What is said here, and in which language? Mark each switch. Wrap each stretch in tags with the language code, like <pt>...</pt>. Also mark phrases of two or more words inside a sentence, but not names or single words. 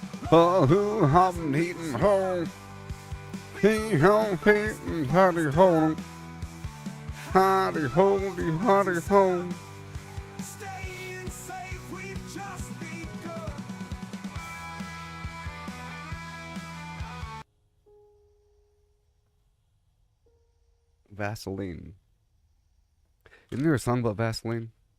<en>Oh, who hum heatin' ho. He ho heatin' howdy ho. Howdy ho, howdy ho. Staying safe, we've just begun. Vaseline. Isn't there a song about Vaseline?</en>